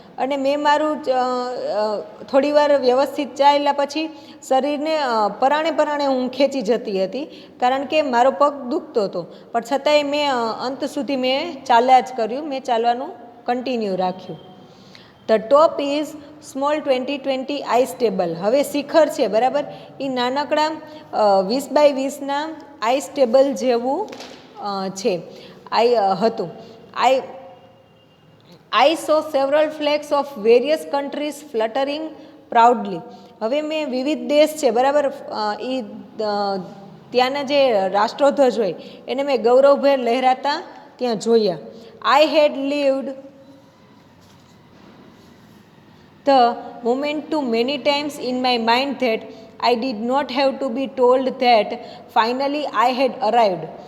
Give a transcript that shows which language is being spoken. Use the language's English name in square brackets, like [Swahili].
[Gujarati] અને મેં મારું થોડી વાર વ્યવસ્થિત ચાલ્યા પછી શરીરને પરાણે હું ખેંચી જતી હતી, કારણ કે મારો પગ દુખતો હતો, પણ છતાંય મેં અંત સુધી મેં ચાલ્યા જ કર્યું, મેં ચાલવાનું કન્ટિન્યુ રાખ્યું. [English] The top is small 20-20 ice table. [Gujarati] હવે શિખર છે બરાબર, એ નાનકડા 20x20ના આઈસ ટેબલ જેવું છે હતું. [English] I saw several flags of various countries fluttering proudly. [Gujarati] હવે મેં વિવિધ દેશ છે બરાબર, એ ત્યાંના જે રાષ્ટ્રધ્વજ હોય એને મેં ગૌરવભેર લહેરાતા ત્યાં જોયા. [English] I had lived the moment too many times in my mind that I did not have to be told that finally I had arrived.